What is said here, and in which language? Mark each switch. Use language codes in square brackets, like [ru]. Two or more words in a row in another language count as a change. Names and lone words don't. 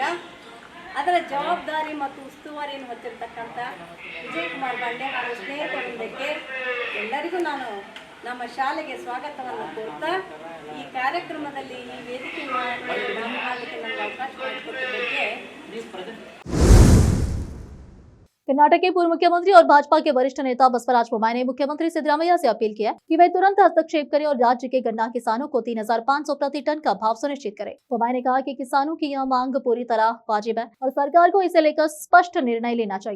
[kn] ಅದರ ಜವಾಬ್ದಾರಿ ಮತ್ತು ಉಸ್ತುವಾರಿಯನ್ನು ಹೊತ್ತಿರತಕ್ಕಂಥ ವಿಜಯಕುಮಾರ್ ಬಾಂಡೆ ಹಾಗೂ ಸ್ನೇಹಿತರೊಂದಕ್ಕೆ ಎಲ್ಲರಿಗೂ ನಾನು ನಮ್ಮ ಶಾಲೆಗೆ ಸ್ವಾಗತವನ್ನು ಕೋರ್ತಾ ಈ ಕಾರ್ಯಕ್ರಮದಲ್ಲಿ ಈ ವೇದಿಕೆ ಮಾಡಲಿಕ್ಕೆ ನನಗೆ ಅವಕಾಶ ಮಾಡಿಕೊಟ್ಟಿದ್ದಕ್ಕೆ [hi] कर्नाटक के पूर्व मुख्यमंत्री और भाजपा के वरिष्ठ नेता बसवराज बोम्माई ने मुख्यमंत्री सिद्धरामैया से अपील की है कि वे तुरंत हस्तक्षेप करें और राज्य के गन्ना किसानों को 3,500 प्रति टन का भाव सुनिश्चित करें। बोम्माई ने कहा कि किसानों की यह मांग पूरी तरह वाजिब है और सरकार को इसे लेकर स्पष्ट निर्णय लेना चाहिए।